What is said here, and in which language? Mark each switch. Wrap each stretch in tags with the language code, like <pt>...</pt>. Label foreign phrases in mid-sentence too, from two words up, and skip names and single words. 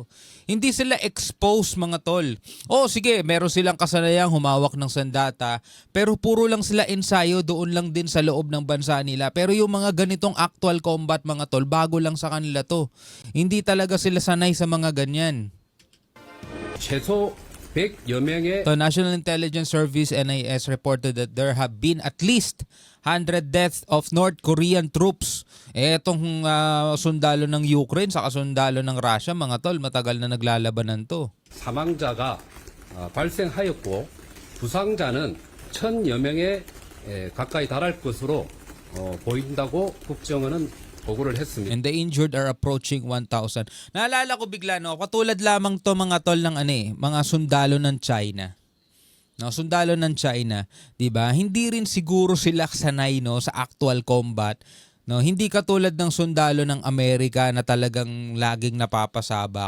<tl>Hindi sila exposed, mga tol. Sige, meron silang kasanayang humawak ng sandata, pero puro lang sila ensayo doon lang din sa loob ng bansa nila. Pero yung mga ganitong</tl> <en>actual combat,</en> <tl>mga tol, bago lang sa kanila to. Hindi talaga sila sanay sa mga ganyan.</tl> <ko>최소 100여 명의</ko> <en>The National Intelligence Service NIS reported that there have been at least 100 deaths of North Korean troops.</en> <tl>Etong sundalo ng Ukraine sa sundalo ng Russia, mga tol, matagal na naglalabanan to.</tl> <ko>사망자가 발생하였고 부상자는 1,000여 명에 가까이 달할 것으로 보인다고 국정원은 보고를 했습니다.</ko> <en>And the injured are approaching 1,000.</en> <tl>Naalala ko bigla, katulad lamang to, mga tol, ng mga sundalo ng China. Sundalo ng China, 'di ba? Hindi rin siguro sila sanay sa</tl> <en>actual combat.</en> <tl>Hindi katulad ng sundalo ng Amerika na talagang laging napapasabak.</tl>